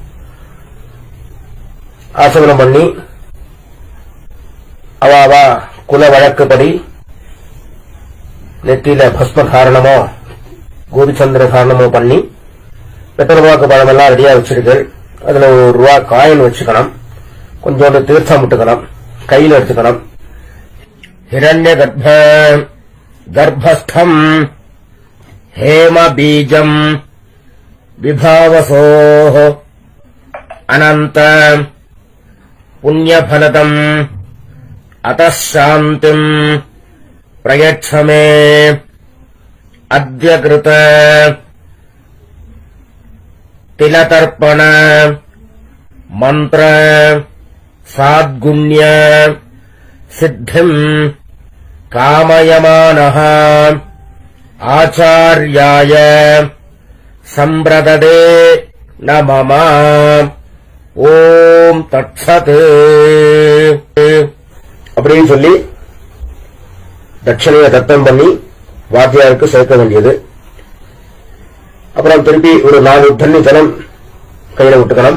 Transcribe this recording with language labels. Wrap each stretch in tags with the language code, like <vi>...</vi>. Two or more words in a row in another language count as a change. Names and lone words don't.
<ta>ஆச்சமனம் பண்ணி அவா குல வழக்குப்படி நெத்தியில பஸ்ம தாரணமோ கோபிச்சந்திர தாரணமோ பண்ணி பெட்டர்வாக்கு பழமெல்லாம் ரெடியா வச்சிருக்கு. அதுல ₹1 காயின் வச்சுக்கணும். கொஞ்சோண்டு தீர்த்தம் விட்டுக்கணும். கையில எடுத்துக்கணும்.</ta> <sa>हिरण्य गर्भस्थम हेम बीजम विभावसोः अनंत पुण्यफलदम अतः शांतिम प्रयच्छ मे अद्य कृत तिलतर्पण मंत्र साद्गुण्य सिद्धिम् कामयमानः आचार्याय संप्रददे न मम ॐ तत्सत्</sa> <ta>அப்படின்னு சொல்லி தட்சணையை தத்தம் பண்ணி வாத்தியாருக்கு சேர்க்க வேண்டியது. அப்புறம் திருப்பி ஒரு 4 தண்ணி ஜலம் கையில விட்டுக்கணும்.</ta>